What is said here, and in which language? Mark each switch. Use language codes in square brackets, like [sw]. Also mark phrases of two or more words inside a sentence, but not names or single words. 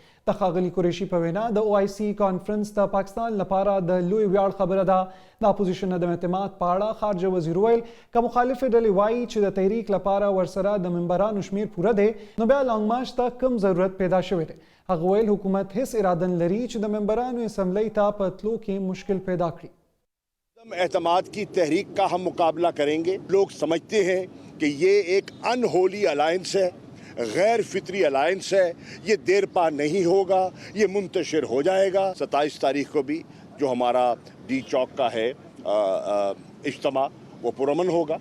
[ps] د ښاغلي قریشي په وینا د OIC کانفرنس د پاکستان لپاره د لوی ویاړ خبره ده. د اپوزیشن عدم اعتماد په اړه خارجه وزیر ویل که مخالفې ډلې وایي چې د تحریک لپاره ورسره د ممبرانو شمیر پوره دی نو بیا لانګ مارچ ته کم ضرورت پیدا شوی دی. هغه ویل حکومت هیڅ اراده نه لري چې د ممبرانو اسمبلی ته په تلو کې مشکل پیدا کړي. [ur] اعتماد کی تحریک کا ہم مقابلہ کریں گے. لوگ سمجھتے ہیں کہ یہ ایک [en] unholy alliance [ur] ہے، غیر فطری الائنس ہے، یہ دیر پا نہیں ہوگا، یہ منتشر ہو جائے گا. 27 تاریخ کو بھی جو ہمارا ڈی چوک کا ہے اجتماع وہ پرامن ہوگا.